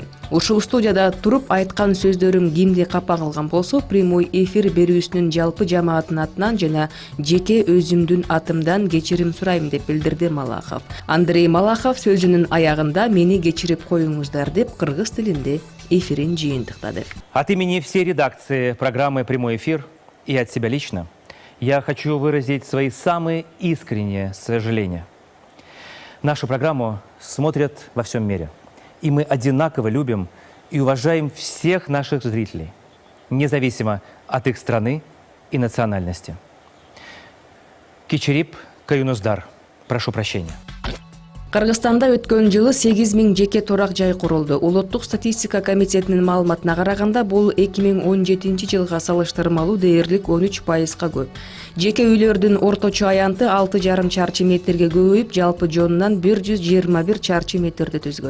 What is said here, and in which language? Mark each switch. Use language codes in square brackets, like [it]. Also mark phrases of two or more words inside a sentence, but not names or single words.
[ky] Ушул студияда туруп айткан сөздөрүм кимди капа кылган болсо, прямой эфир берүүсүнүн жалпы жамааттын атынан жана жеке өзүмдүн атымдан кечирим сурайм деп билдирди Малахов. Андрей Малахов сөзүнүн аягында мени кечирип коюңуздар деп кыргыз тилинде эфирин жыйынтыктады. [ru] От имени всей редакции программы «Прямой эфир» и от себя лично я хочу выразить свои самые искренние сожаления. Нашу программу смотрят во всем мире. И мы одинаково любим и уважаем всех наших зрителей, независимо от их страны и национальности. [ky] Кичирип Каюнуздар. [ru] Прошу прощения. [ky] Кыргызстанда өткөн жылы 8000 жеке турак жай курулду. Улуттук статистика комитетинин маалыматына караганда, бул 2017 жылга салыштырмалуу дээрлик 13%га көп. Жеке үйлөрдүн орточо аянты 6,5 чарчы метрге көбөйүп, жалпы жонунан 121 чарчы метрди түзгөн.